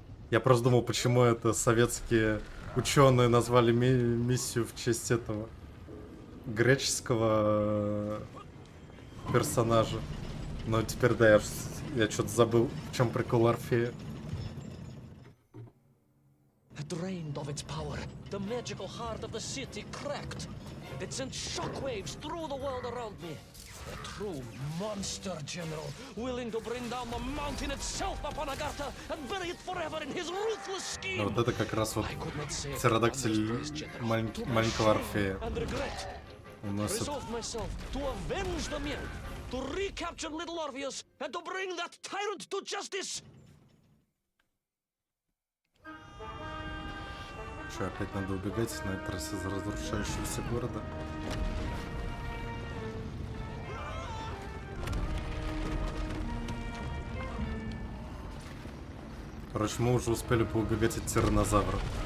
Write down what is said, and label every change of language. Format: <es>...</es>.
<ru>Я просто думал, почему это советские ученые назвали миссию в честь этого греческого персонажа. Но теперь, да, я что-то забыл, в чем прикол Орфея.</ru> <en>Drained of its power, the magical heart of the city cracked. It sent shockwaves through the world around me. A true monster general, willing to bring down the mountain itself upon Agartha and bury it forever in his ruthless scheme.</en> <ru>Ну, вот это как раз вот</ru> <en>I could not say</en> <ru>птеродактиль маленького Орфея.</ru> <en>and regret.</en> <ru>У нас это...</ru> <en>Resolved myself to avenge the men, to recapture little Orpheus, and to bring that tyrant to justice.</en> <ru>Что, опять надо убегать на этот раз из разрушающегося города? Короче, мы уже успели поубегать от тираннозавра.</ru>